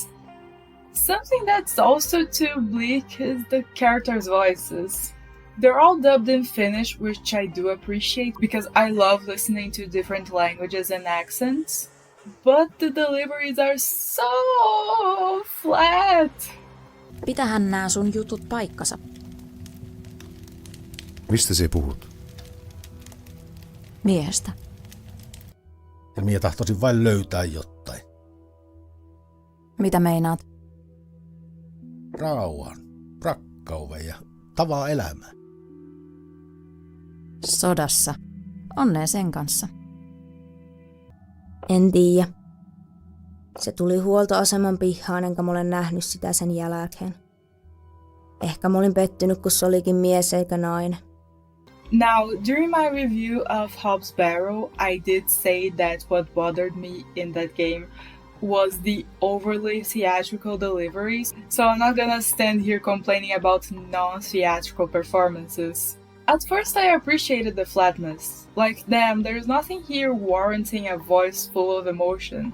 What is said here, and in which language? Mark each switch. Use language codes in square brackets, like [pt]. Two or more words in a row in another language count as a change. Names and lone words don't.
[en] Something that's also too bleak is the characters' voices. They're all dubbed in Finnish, which I do appreciate because I love listening to different languages and accents. But the deliveries are so flat. [fi] Pitähän nää sun jutut paikkansa. Mistä sä puhut? Miehestä. Ja minä tahtoisin vain löytää jotain. Mitä meinaat? Rauhan, rakkauden ja tavaa elämää. Sodassa. Onnea sen kanssa. En tiedä. Se tuli huoltoaseman pihaan, enkä mä olen nähnyt sitä sen jälkeen. Ehkä mä olin pettynyt, kun se olikin mies eikä nainen. [en] Now, during my review of Hobbs Barrow, I did say that what bothered me in that game was the overly theatrical deliveries, so I'm not gonna stand here complaining about non-theatrical performances. At first I appreciated the flatness, like damn, there's nothing here warranting a voice full of emotion.